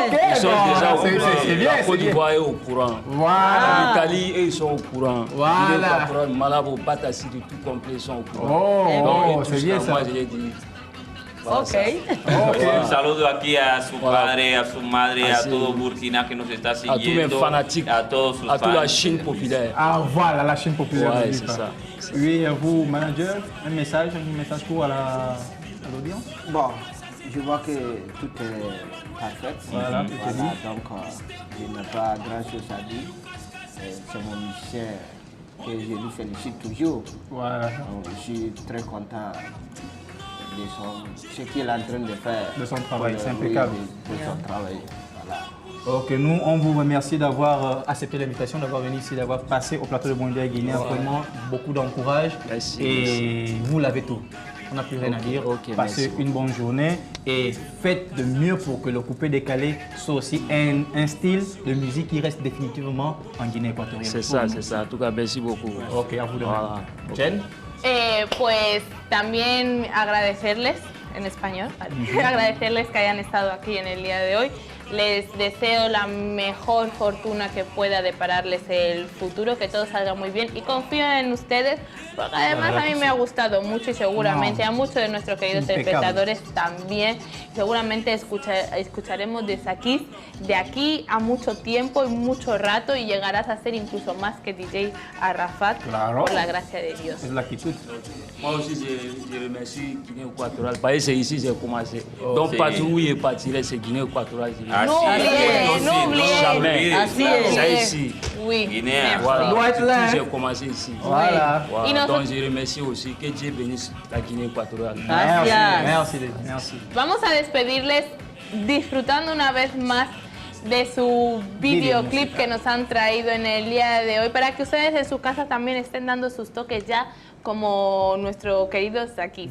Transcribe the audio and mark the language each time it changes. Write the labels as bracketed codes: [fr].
[fr] Ils sont déjà au courant. La Côte d'Ivoire est au courant. L'Italie, ils sont au courant. Malabo, Batassi, tout complet, ils sont au courant. C'est bien ça. Moi, je l'ai dit. [es] Un saludo aquí a su padre, a su madre, a todo Burkina que nos está siguiendo. [fr] À tous mes fanatiques, [es] a todos sus [fr] à toute la [es] fans. [fr] Chine populaire. Ah voilà, la Chine populaire. Ouais, c'est ça. Oui, vous, manager, un message court à l'audience. Bon, je vois que tout est parfait. Voilà, tout est dit. Donc, je n'ai pas grand-chose à dire. C'est mon musicien que je lui félicite toujours. Voilà. Donc, je suis très content de ce qu'il est en train de faire. De son travail, c'est impeccable. De son travail, voilà. Ok, nous, on vous remercie d'avoir accepté l'invitation, d'avoir venu ici, d'avoir passé au plateau de Bonjour Guinée. Vraiment, beaucoup d'encourage. Merci, et vous l'avez tout. On n'a plus rien à dire. Passez une bonne journée et faites de mieux pour que le coupé décalé soit aussi un style de musique qui reste définitivement en Guinée équatoriale. C'est ça, c'est ça. En tout cas, merci beaucoup. Ok, à vous de même. Jen? [es] Pues también agradecerles, en español, agradecerles que hayan estado aquí en el día de hoy. Les deseo la mejor fortuna que pueda depararles el futuro, que todo salga muy bien y confío en ustedes, porque además a mí me ha gustado mucho y seguramente a muchos de nuestros queridos espectadores también. Seguramente escucharemos de Sakis de aquí a mucho tiempo y mucho rato y llegarás a ser incluso más que DJ Arafat, por la gracia de Dios. Es la actitud. [fr] Moi aussi, je remercie Guinée équatoriale. Parce que c'est ici que j'ai commencé. Donc partout où il est parti, c'est Guinée équatoriale. N'oubliez, jamais. [es] Así es. [fr] C'est ici. Oui. [es] Guinea. [fr] Voilà. Doit être là, hein. J'ai commencé ici. Voilà. [es] Y [fr] Donc [es] nosotros- [fr] je remercie aussi que Dieu bénisse la Guinée équatoriale. Merci, merci. [es] Vamos a despedirles disfrutando una vez más de su videoclip que nos han traído en el día de hoy para que ustedes en su casa también estén dando sus toques ya como nuestro querido Sakis.